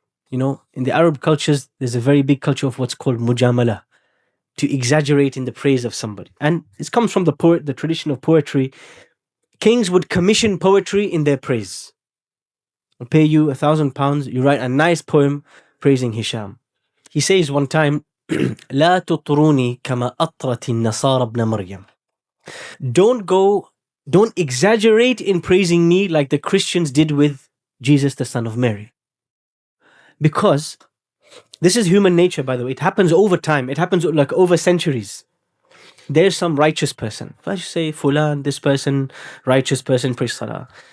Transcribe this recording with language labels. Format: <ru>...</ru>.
<en>In the Arab cultures, there's a very big culture of what's called mujamala, to exaggerate in the praise of somebody. And it comes from the tradition of poetry. Kings would commission poetry in their praise. I'll pay you £1,000, you write a nice poem praising Hisham. He says one time,</en> <ar>لا تطروني كما أطرت النصارى ابن مريم.</ar> <en>Don't exaggerate in praising me like the Christians did with Jesus, the son of Mary. Because this is human nature, by the way. It happens over time. It happens like over centuries. There's some righteous person. If I say, Fulan, this person, righteous person, praise Salah.</en>